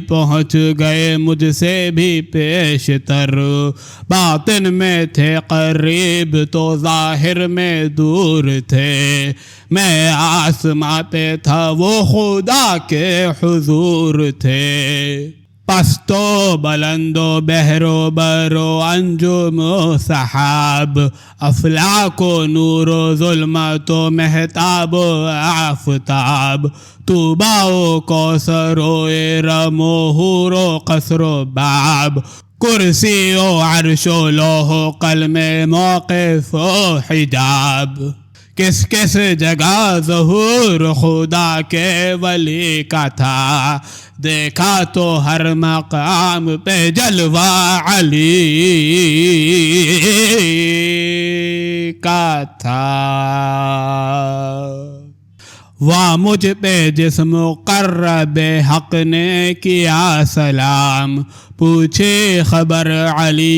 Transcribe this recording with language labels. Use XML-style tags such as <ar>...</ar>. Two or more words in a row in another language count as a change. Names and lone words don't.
<ur>پہنچ گئے مجھ سے بھی پیش تر، باطن میں تھے قریب تو ظاہر میں دور تھے، میں آسماں پہ تھا وہ خدا کے حضور تھے، پست و بلند و بحر و بر و انجم و سحاب، افلاک و نور و ظلمت و مہتاب و آفتاب، طوبیٰ و کوثر و ارم و حور و قصر و باب، کرسی و عرش و لوح و قلم موقف و حجاب، کس کس جگہ ظہور خدا کے ولی کا تھا، دیکھا تو ہر مقام پہ جلوہ علی کا تھا، واہ مجھ پہ جس مقرب حق نے کیا سلام، پوچھے خبر علی</ur>